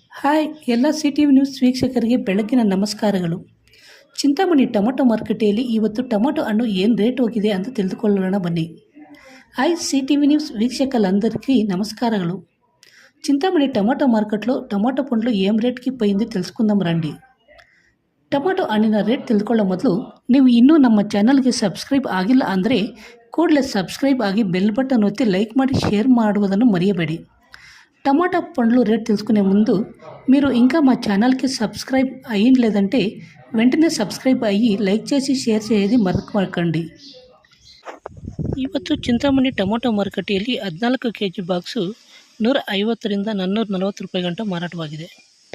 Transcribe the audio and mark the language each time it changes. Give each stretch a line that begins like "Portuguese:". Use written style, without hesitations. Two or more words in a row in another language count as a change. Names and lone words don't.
Kannada: ಹಾಯ್ ಎಲ್ಲ ಸಿ.ಟಿ.ವಿ ನ್ಯೂಸ್ ವೀಕ್ಷಕರಿಗೆ ಬೆಳಗ್ಗಿನ ನಮಸ್ಕಾರಗಳು. ಚಿಂತಾಮಣಿ ಟೊಮೊಟೊ ಮಾರುಕಟ್ಟೆಯಲ್ಲಿ ಇವತ್ತು ಟೊಮೊಟೊ ಹಣ್ಣು ಏನು ರೇಟ್ ಹೋಗಿದೆ ಅಂತ ತಿಳಿದುಕೊಳ್ಳೋಣ ಬನ್ನಿ.
Telugu: ಹಾಯ್ సి.టి.వి న్యూస్ వీక్షకులందరికీ నమస్కారాలు. చింతామణి టొమాటో మార్కెట్లో టొమాటో పండ్లు ఏం రేట్కి పోయింది తెలుసుకుందాం రండి.
Kannada: ಟೊಮೊಟೊ ಹಣ್ಣಿನ ರೇಟ್ ತಿಳ್ಕೊಳ್ಳೋ ಮೊದಲು ನೀವು ಇನ್ನೂ ನಮ್ಮ ಚಾನಲ್ಗೆ ಸಬ್ಸ್ಕ್ರೈಬ್ ಆಗಿಲ್ಲ ಅಂದರೆ ಕೂಡಲೇ ಸಬ್ಸ್ಕ್ರೈಬ್ ಆಗಿ ಬೆಲ್ బటన్ ಒತ್ತಿ లైక్ ಮಾಡಿ షేర్ ಮಾಡುವುದನ್ನು మర్చిపోಬೇಡಿ.
Telugu: టమాటా పండ్లు రేట్ తెలుసుకునే ముందు మీరు ఇంకా మా ఛానల్కి సబ్స్క్రైబ్ అయ్యిందంటే వెంటనే సబ్స్క్రైబ్ అయ్యి లైక్ చేసి షేర్ చేయది మరవకండి.
Kannada: ಇವತ್ತು ಚಿಂತಾಮಣಿ ಟೊಮೊಟೊ ಮಾರುಕಟ್ಟೆಯಲ್ಲಿ 14 kg ಬಾಕ್ಸು 150 ರಿಂದ 440 ರೂಪಾಯಿ ಗಂಟ ಮಾರಾಟವಾಗಿದೆ.